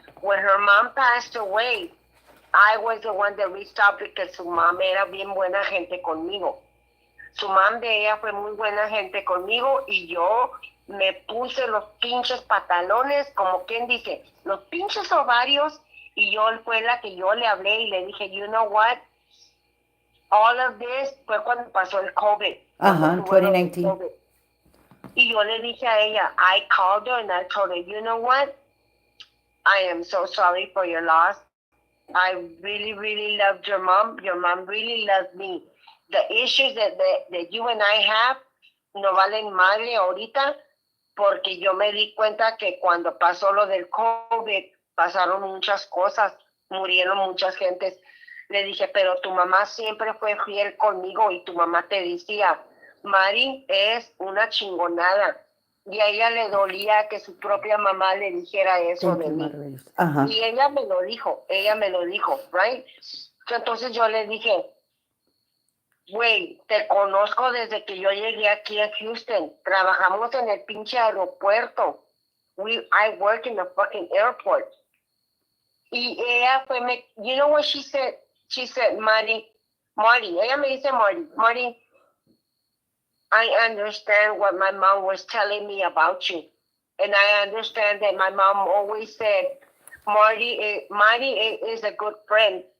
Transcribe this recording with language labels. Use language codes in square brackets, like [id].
[en] When her mom passed away, I was the one that reached out because [es] su mom era bien buena gente conmigo. Su mom de ella fue muy buena gente conmigo y yo me puse los pinches pantalones, como quien dice, los pinches ovarios, y yo fue la que yo le hablé y le dije, [en] you know what, all of this [es] fue cuando pasó el COVID. Ajá, 2019. Y yo le dije a ella, [en] I called her and I told her, you know what, I am so sorry for your loss. I really, really loved your mom. Your mom really loved me. The issues that you and I have [es] no valen madre ahorita, porque yo me di cuenta que cuando pasó lo del COVID, pasaron muchas cosas, murieron muchas gentes. Le dije, pero tu mamá siempre fue fiel conmigo y tu mamá te decía, Mari es una chingonada. Y a ella le dolía que su propia mamá le dijera eso de mí. Y ella me lo dijo, [en] right? [es] Entonces yo le dije, güey, te conozco desde que yo llegué aquí a Houston. Trabajamos en el pinche aeropuerto. [en] I work in the fucking airport. [es] Y ella [en] you know what she said? She said, Marty, [es] ella me dice Marty, [en] I understand what my mom was telling me about you. And I understand that my mom always said, Marty is a good friend.